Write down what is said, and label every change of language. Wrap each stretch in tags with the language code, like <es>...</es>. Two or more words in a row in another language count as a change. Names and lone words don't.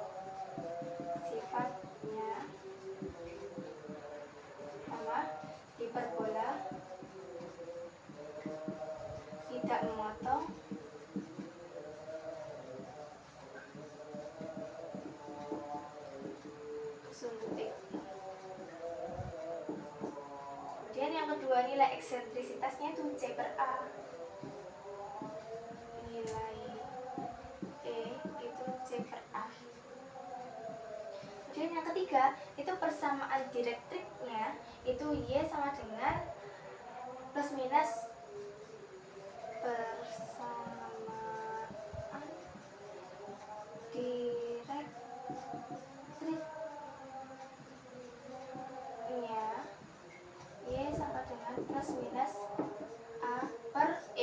<id>Sifatnya pertama, hiperbola tidak memotong sumbu E. Kemudian yang kedua, nilai eksentrisitasnya itu C per A. Nilai E itu C per A. Kemudian yang ketiga, itu persamaan direktriknya itu Y sama dengan plus minus persamaan direktriknya Y sama dengan plus minus A per E.</id>